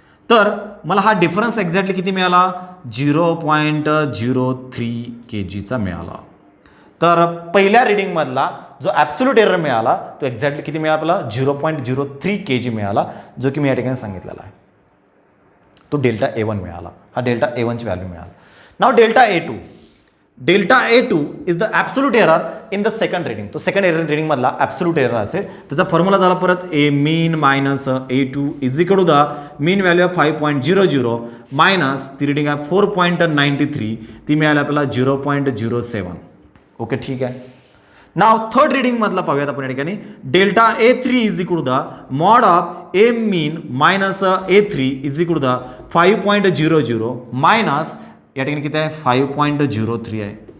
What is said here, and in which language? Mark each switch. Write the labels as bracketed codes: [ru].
[mr] तर मला हा डिफरन्स एक्झॅक्टली किती मिळाला, 0.03 kgचा मिळाला. तर पहिल्या रिडिंगमधला जो ॲब्सोल्यूट एरर मिळाला तो एक्झॅक्टली किती मिळाला आपल्याला 0.03 kg मिळाला, जो की मी या ठिकाणी सांगितलेला आहे. तो डेल्टा A1 मिळाला, हा डेल्टा A1ची व्हॅल्यू मिळाला. नाव delta A2. [en] Delta A2 is the absolute error in the second reading. [mr] तो सेकंड रिडिंग मधला ॲब्सोल्यूट एरर असेल. त्याचा फॉर्म्युला झाला परत A mean minus A2 [en] is equal to the mean value of [mr] 5.00 minus ती reading आहे 4.93, ती मिळाली आपल्याला 0.07. ओके ठीक आहे. नाव थर्ड रिडिंग मधला पाहूयात आपण या ठिकाणी. Delta A3 [en] is equal to the mod of A mean minus A3 is equal to the [mr] 5.00 minus या ठिकाणी किती आहे 5.03 आहे.